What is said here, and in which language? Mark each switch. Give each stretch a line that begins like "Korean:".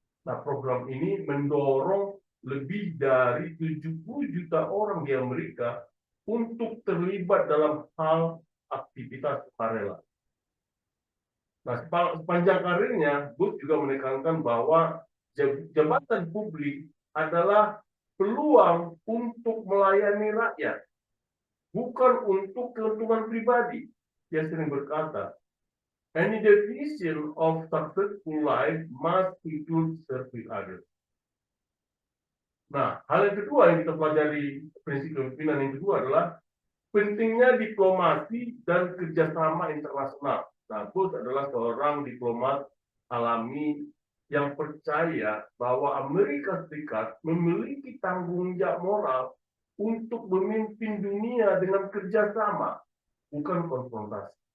Indonesian: Nah, program ini mendorong lebih dari 70 juta orang di Amerika untuk terlibat dalam hal aktivitas sukarela. Nah, sepanjang karirnya, Bush juga menekankan bahwa jabatan publik adalah peluang untuk melayani rakyat, bukan untuk keuntungan pribadi. Dia sering berkata,
English: any definition of successful life must include serving others.
Indonesian: Nah, hal yang kedua yang kita pelajari prinsip kepemimpinan yang kedua adalah pentingnya diplomasi dan kerjasama internasional. Nah, Bush adalah seorang diplomat alami yang percaya bahwa Amerika Serikat memiliki tanggung jawab moral untuk memimpin dunia dengan kerjasama, bukan konfrontasi.